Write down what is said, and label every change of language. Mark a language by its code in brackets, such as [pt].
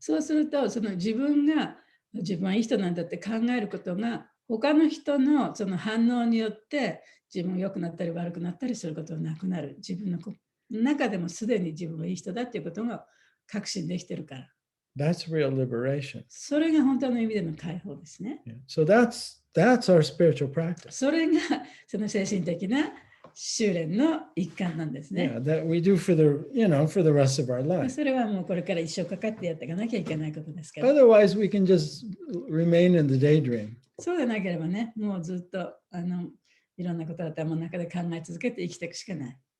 [ja] そうするとその自分はいい人なんだって考えることが他の人のその反応によって自分が良くなったり悪くなったりすることはなくなる。自分の中でもすでに自分はいい人だっていうことが確信できているから。 [en] That's real liberation. [ja] それが本当の意味での解放ですね。 [en] Yeah. So that's our spiritual practice. [ja] それがその精神的な修練の一環なんですね。 [en] Yeah, that we do for the rest of our life. [ja] それはもうこれから一生かかってやっていかなきゃいけないことですから。 [en] Otherwise, we can just remain in the daydream. [ja] そうでなければね、もうずっといろんなことを頭の中で考え続けて生きていくしかない。